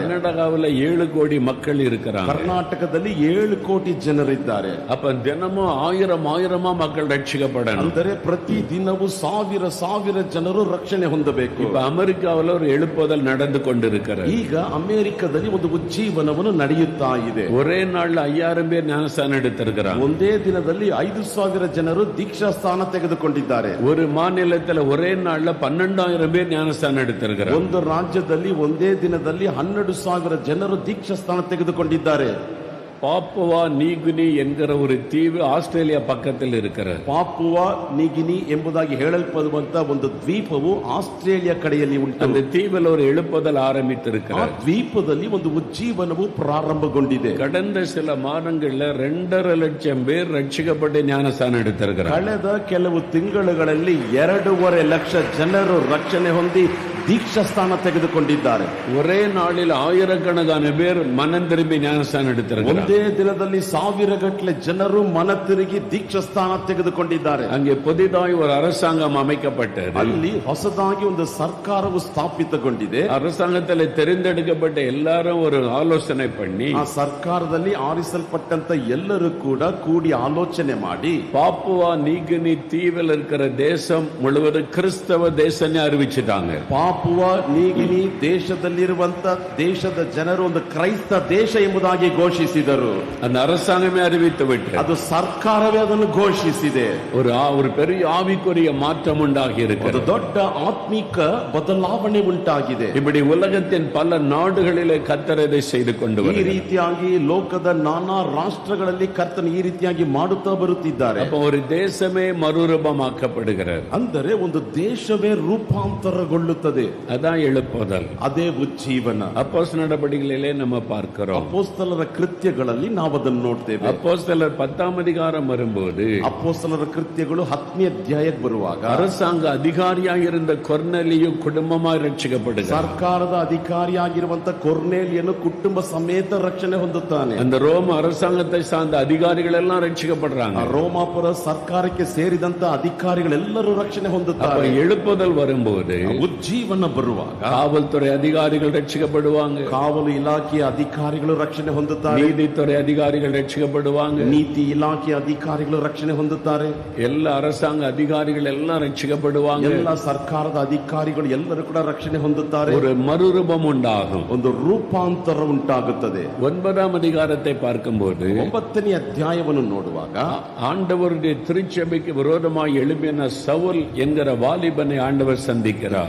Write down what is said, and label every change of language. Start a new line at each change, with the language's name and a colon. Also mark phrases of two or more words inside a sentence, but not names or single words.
Tamil: கர்நாடகாவில் 7 கோடி மக்கள் இருக்கிறாங்க.
Kannada: ಕರ್ನಾಟಕದಲ್ಲಿ 7 ಕೋಟಿ ಜನರಿದ್ದಾರೆ.
Tamil: அப்ப தினமும் ஆயிரமா மக்கள் ரட்சிக்கப்படணும்.
Kannada: ಅಂದರೆ ಪ್ರತಿ ದಿನವೂ ಸಾವಿರ ಜನರು ರಕ್ಷಣೆ ಹೊಂದಬೇಕು.
Tamil: இப்ப அமெரிக்காவில் ஒரு எழுப்புதல் நடந்து கொண்டிருக்கிறது.
Kannada: ಈಗ ಅಮೆರಿಕದಲ್ಲಿ ಒಂದು ಉಜ್ಜೀವನವನ್ನು ನಡೆಯುತ್ತಾ ಇದೆ.
Tamil: ஒரே நாள்ல 5000 பேர் ஞானஸ்தானம் எடுத்திருக்கிறாங்க.
Kannada: ಒಂದೇ ದಿನದಲ್ಲಿ 5,000 ಜನರು ದೀಕ್ಷಾ ಸ್ಥಾನ ತೆಗೆದುಕೊಂಡಿದ್ದಾರೆ.
Tamil: ஒரு மாநிலத்தில் ஒரே நாள்ல 12,000 பேர் ஞானஸ்தானம் எடுத்திருக்கிறாங்க.
Kannada: ಒಂದು ರಾಜ್ಯದಲ್ಲಿ ಒಂದೇ ದಿನದಲ್ಲಿ 12,000 ಜನರು ದೀಕ್ಷಾ ಸ್ಥಾನ ತೆಗೆದುಕೊಂಡಿದ್ದಾರೆ.
Tamil: பாப்புவா நீகுனி என்கிற ஒரு தீவு ஆஸ்திரேலியா பக்கத்தில் இருக்கிறது.
Kannada: ಪಾಪುವಾ ನೀಗಿನಿ ಎಂಬುದಾಗಿ ಹೇಳಲ್ಪಡುವಂತ ಒಂದು ದ್ವೀಪವು ಆಸ್ಟ್ರೇಲಿಯಾ ಕಡೆಯಲ್ಲಿ ಉಂಟು.
Tamil: அந்த தீவில் ஒரு எழுப்புதல் ஆரம்பித்திருக்கிறது.
Kannada: ಆ ದ್ವೀಪದಲ್ಲಿ ಒಂದು ಉಜ್ಜೀವನವು ಪ್ರಾರಂಭಗೊಂಡಿದೆ.
Tamil: கடந்த சில மாதங்கள்ல 2.5 லட்சம் பேர் ரட்சிக்கப்பட்டு ஞானஸ்தானம் எடுத்திருக்கிறார்.
Kannada: ಕಳೆದ ಕೆಲವು ತಿಂಗಳುಗಳಲ್ಲಿ 2.5 ಲಕ್ಷ ಜನರು ರಕ್ಷಣೆ ಹೊಂದಿ ದೀಕ್ಷಾ ಸ್ಥಾನ ತೆಗೆದುಕೊಂಡಿದ್ದಾರೆ.
Tamil: ஒரே நாளில் ஆயிரக்கணக்கான பேர் மனம் திரும்பி ஞானஸ்தானம் எடுத்திருக்கிறார்.
Kannada: ಒಂದೇ ದಿನದಲ್ಲಿ 1000ಗಟ್ಟಲೆ ಜನರು ಮನ ತಿರುಗಿ ದೀಕ್ಷಾ ಸ್ಥಾನ ತೆಗೆದುಕೊಂಡಿದ್ದಾರೆ.
Tamil: அங்கே புதிதாய் ஒரு அரசாங்கம் அமைக்கப்பட்டது.
Kannada: ಅಲ್ಲಿ ಹೊಸದಾಗಿ ಒಂದು ಸರ್ಕಾರವು ಸ್ಥಾಪಿತಗೊಂಡಿದೆ.
Tamil: அரசாங்கத்தில் தெரிந்தெடுக்கப்பட்ட எல்லாரும் ஒரு ஆலோசனை பண்ணி
Kannada: ಆ ಸರ್ಕಾರದಲ್ಲಿ ಆರಿಸಲ್ಪಟ್ಟಂತ ಎಲ್ಲರೂ ಕೂಡ ಕೂಡಿ ಆಲೋಚನೆ ಮಾಡಿ
Tamil: பாப்புவா நீகுனி தீவில் இருக்கிற தேசம் முழுவதும் கிறிஸ்தவ தேசம்னு அறிவிச்சிட்டாங்க.
Kannada: ಪಾಪುವಾ ನೀಗಿನಿ ದೇಶದಲ್ಲಿರುವಂತ ದೇಶದ ಜನರು ಒಂದು ಕ್ರೈಸ್ತ ದೇಶ ಎಂಬುದಾಗಿ ಘೋಷಿಸಿದರು.
Tamil: அந்த அரசாங்கமே அறிவித்து விட்டு
Kannada: ಅದು ಸರ್ಕಾರವೇ ಅದನ್ನು ಘೋಷಿಸಿದೆ.
Tamil: ஒரு பெரிய ஆவிக்குரிய மாற்றம் உண்டாகி
Kannada: ಒಂದು
Tamil: இருக்கிறது.
Kannada: ದೊಡ್ಡ ಆತ್ಮಿಕ ಬದಲಾವಣೆ ಉಂಟಾಗಿದೆ.
Tamil: இப்படி உலகத்தின் பல நாடுகளிலே கர்த்தர் இதை செய்து கொண்டு
Kannada: ಈ
Tamil: வருகிறார்.
Kannada: ರೀತಿಯಾಗಿ ಲೋಕದ ನಾನಾ ರಾಷ್ಟ್ರಗಳಲ್ಲಿ ಕರ್ತನು ಈ ರೀತಿಯಾಗಿ ಮಾಡುತ್ತಾ ಬರುತ್ತಿದ್ದಾರೆ.
Tamil: அப்ப ஒரு தேசமே மறுரூபமாக்கப்படுகிறது.
Kannada: ಅಂದರೆ ಒಂದು ದೇಶವೇ ರೂಪಾಂತರಗೊಳ್ಳುತ್ತದೆ.
Tamil: அதான் எழுப்புதல்.
Kannada: ಅದೇ ಉಜ್ಜೀವನ.
Tamil: அப்போஸ்தலர் நடபடிகளிலே நம்ம பார்க்கிறோம்.
Kannada: ಅಪೊಸ್ತಲರ ಕೃತ್ಯಗಳಲ್ಲಿ ನಾವು ಅದನ್ನು ನೋಡ್ತೇವೆ.
Tamil: அப்போஸ்தலர் 10ஆம் அதிகாரம் வரும்போது
Kannada: ಅಪೊಸ್ತಲರ ಕೃತ್ಯಗಳು 10ನೇ ಅಧ್ಯಾಯಕ್ಕೆ ಬರುವಾಗ
Tamil: அரசாங்க அதிகாரியாக இருந்த கொர்நேலியு குடும்பமாய் ரட்சிக்கப்படுகிறார்.
Kannada: ಸರ್ಕಾರದ ಅಧಿಕಾರಿಯಾಗಿರುವಂತ ಕೊರ್ನೇಲಿಯನು ಕುಟುಂಬ ಸಮೇತ ರಕ್ಷಣೆ ಹೊಂದುತ್ತಾನೆ.
Tamil: அந்த ரோம அரசாங்கத்தை சார்ந்த அதிகாரிகள் எல்லாம் ரட்சிக்கப்படுறாங்க.
Kannada: ರೋಮಾಪುರ ಸರ್ಕಾರಕ್ಕೆ ಸೇರಿದಂತ ಅಧಿಕಾರಿಗಳೆಲ್ಲರೂ ರಕ್ಷಣೆ
Tamil: அப்ப
Kannada: ಹೊಂದುತ್ತಾರೆ.
Tamil: எழுப்புதல் வரும்போது
Kannada: ಉಜ್ಜೀವನ ಬರುವಾಗ
Tamil: காவல்துறை அதிகாரிகள் ரட்சிக்கப்படுவாங்க.
Kannada: ಕಾವಲು ಇಲಾಖೆಯ ಅಧಿಕಾರಿಗಳು ರಕ್ಷಣೆ ಹೊಂದುತ್ತಾರೆ.
Tamil: நீதித்துறை அதிகாரிகள் ரட்சிக்கப்படுவாங்க.
Kannada: ನೀತಿ ಇಲಾಖೆಯ ಅಧಿಕಾರಿಗಳು ರಕ್ಷಣೆ ಹೊಂದುತ್ತಾರೆ.
Tamil: எல்லா அரசாங்க அதிகாரிகள் எல்லாம் ரட்சிக்கப்படுவாங்க.
Kannada: ಎಲ್ಲ ಸರ್ಕಾರದ ಅಧಿಕಾರಿಗಳು ಎಲ್ಲರೂ ಕೂಡ ರಕ್ಷಣೆ ಹೊಂದುತ್ತಾರೆ.
Tamil: ஒரு மறுரூபம் உண்டாகும்.
Kannada: ಒಂದು ರೂಪಾಂತರ ಉಂಟಾಗುತ್ತದೆ.
Tamil: 9ஆம் அதிகாரத்தை பார்க்கும்போது
Kannada: 9ನೇ ಅಧ್ಯಾಯವನ್ನು ನೋಡುವಾಗ
Tamil: ஆண்டவருடைய திருச்சபைக்கு விரோதமாய் எழுப்பின சவுல் என்கிற வாலிபனை ஆண்டவர் சந்திக்கிறார்.